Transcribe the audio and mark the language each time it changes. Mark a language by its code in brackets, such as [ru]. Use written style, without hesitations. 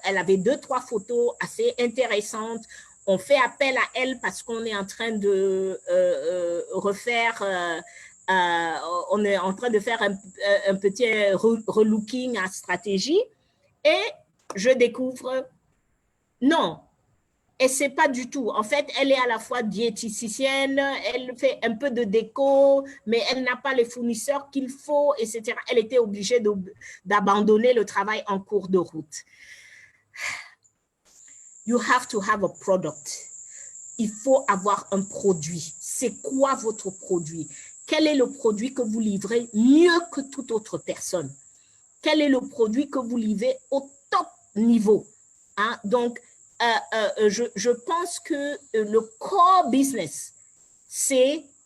[fr] Elle avait 2-3 photos assez intéressantes. On fait appel à elle parce qu'on est en train de refaire, on est en train de faire un petit relooking à stratégie, et je découvre, non, et c'est pas du tout. En fait, elle est à la fois diététicienne, elle fait un peu de déco, mais elle n'a pas les fournisseurs qu'il faut, etc. Elle était obligée d'abandonner le travail en cours de route. [en] You have to have a product. [fr] Il faut avoir un produit. C'est quoi votre produit? Quel est le produit que vous livrez mieux que toute autre personne? Quel est le produit que vous livrez au top niveau? Hein? Donc, je pense que le core business, c'est